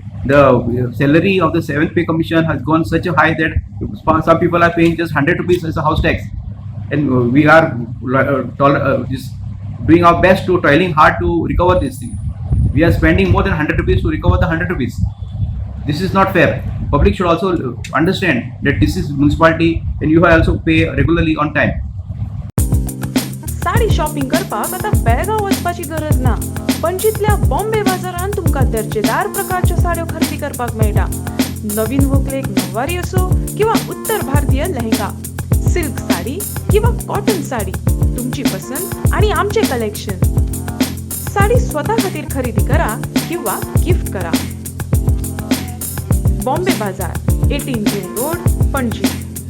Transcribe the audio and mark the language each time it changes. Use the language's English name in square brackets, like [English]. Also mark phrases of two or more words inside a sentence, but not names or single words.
[English] The salary of the 7th pay commission has gone such a high that some people are paying just 100 rupees as a house tax, and we are just doing our best to toiling hard to recover this thing. We are spending more than 100 rupees to recover the 100 rupees. This is not fair. Public should also understand that this is municipality and you have also pay regularly on time. [Konkani] साडी शॉपिंग करपाक आता बेळगांव वचपाची गरज ना. पणजीतल्या बॉम्बे बाजारात तुमका दर्जेदार प्रकारच्या साड्यो खरेदी करपाक मेळटा. नवीन व्हंकलेक नववारी असो किंवा उत्तर भारतीय लेहंगा, सिल्क साडी किंवा कॉटन साडी, तुमची पसंत आणि आमचे कलेक्शन. साडी स्वतः खातीर खरेदी करा किंवा गिफ्ट करा. बॉम्बे बाजार, 18 जेल रोड, पणजी.